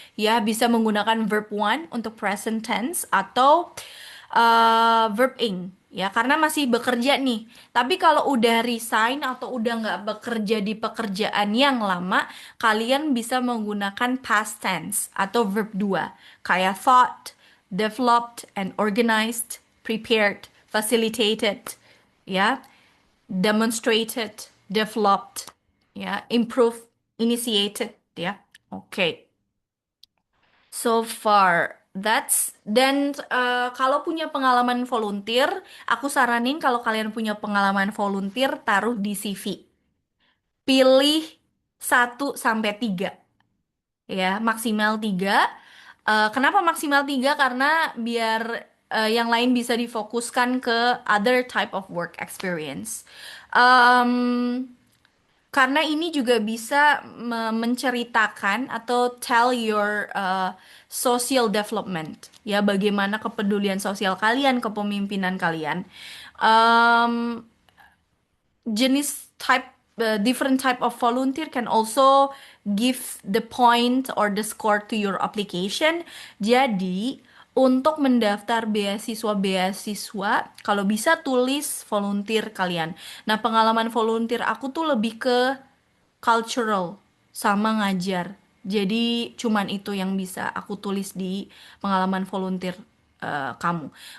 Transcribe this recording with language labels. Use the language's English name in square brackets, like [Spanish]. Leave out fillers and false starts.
[Indonesian] Ya, bisa menggunakan verb one untuk present tense atau verb ing. Ya, karena masih bekerja nih. Tapi kalau udah resign atau udah nggak bekerja di pekerjaan yang lama, kalian bisa menggunakan past tense atau verb 2. [English] Kayak thought, developed and organized, prepared, facilitated, ya, demonstrated, developed, ya, improved, initiated, ya. [Indonesian] Oke. [English] So far, that's [Indonesian] dan kalau punya pengalaman volunteer, aku saranin kalau kalian punya pengalaman volunteer, taruh di CV. Pilih 1 sampai 3, ya, maksimal 3. Kenapa maksimal 3? Karena biar yang lain bisa difokuskan ke [English] other type of work experience. [Indonesian] Em, karena ini juga bisa menceritakan atau [English] tell your social development, [Indonesian] ya, bagaimana kepedulian sosial kalian, kepemimpinan kalian. [English] Em, [Indonesian] jenis [English] type different type of volunteer can also give the point or the score to your application. [Indonesian] Jadi, untuk mendaftar beasiswa-beasiswa, kalau bisa tulis volunteer kalian. Nah, pengalaman volunteer aku tuh lebih ke cultural sama ngajar. Jadi cuman itu yang bisa aku tulis di pengalaman volunteer kamu.